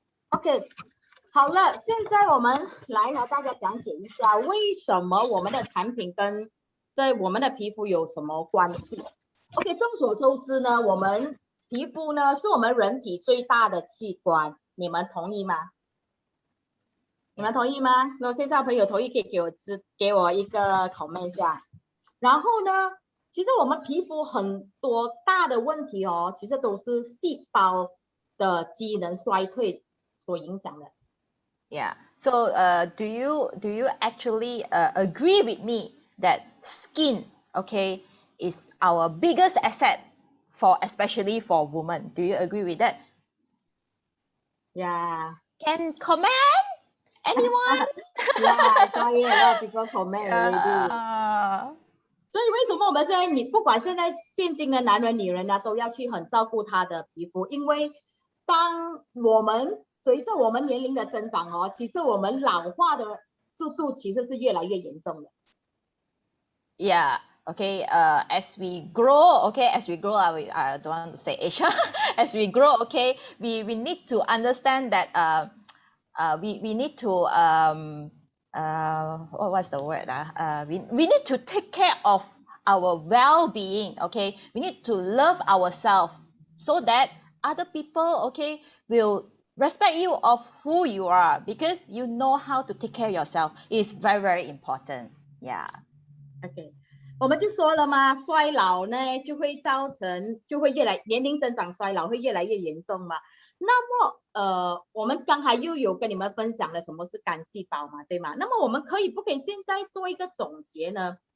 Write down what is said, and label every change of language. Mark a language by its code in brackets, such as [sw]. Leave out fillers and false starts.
[zh] OK， 好了，现在我们来和大家讲解一下，为什么我们的产品跟我们的皮肤有什么关系 ？OK， 众所周知呢，我们皮肤呢是我们人体最大的器官，你们同意吗？你们同意吗？如果线上朋友同意，可以给我一个 comment 一下。然后呢，其实我们皮肤很多大的问题哦，其实都是细胞的机能衰退所影响的。 [en] Yeah. So, do you actually agree with me that skin, okay, is our biggest asset especially for women? Do you agree with that? Yeah. Can comment? Anyone? Yeah, I saw it. A lot of people comment already. Yeah. [zh] 所以为什么我们现在不管现今的男人女人呢，都要去很照顾他的皮肤？因为当我们随着我们年龄的增长哦，其实我们老化的速度其实是越来越严重的。 [en] Yeah. Okay. As we grow, I don't want to say age. As we grow, okay, we need to understand that we need to what's the word? We need to take care of our well-being. Okay, we need to love ourselves so that other people, okay, will respect you of who you are because you know how to take care of yourself. It's very, very important. Yeah. [zh] OK， 我们就说了嘛，衰老呢就会年龄增长衰老会越来越严重嘛。那么我们刚才又有跟你们分享了什么是干细胞嘛，对吗？那么我们可以现在做一个总结呢？